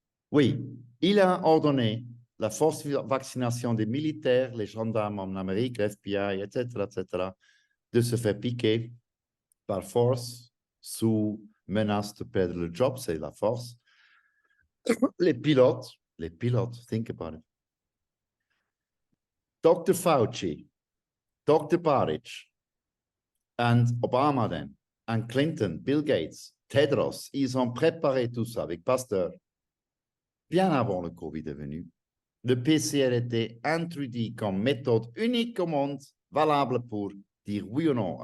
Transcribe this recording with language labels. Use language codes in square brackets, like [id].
[fr] Oui, il a ordonné la force de vaccination des militaires, les gendarmes en Amérique, FBI, etc., etc., de se faire piquer par force sous menace de perdre le job, c'est la force. Les pilotes, [en] think about it. [fr] Dr. Fauci, Dr. Baric, [en] and Obama then, and Clinton, [fr] Bill Gates, Tedros, ils ont préparé tout ça avec Pasteur bien avant le Covid est venu. Le PCR était introduit comme méthode unique au monde, valable pour dire oui ou non.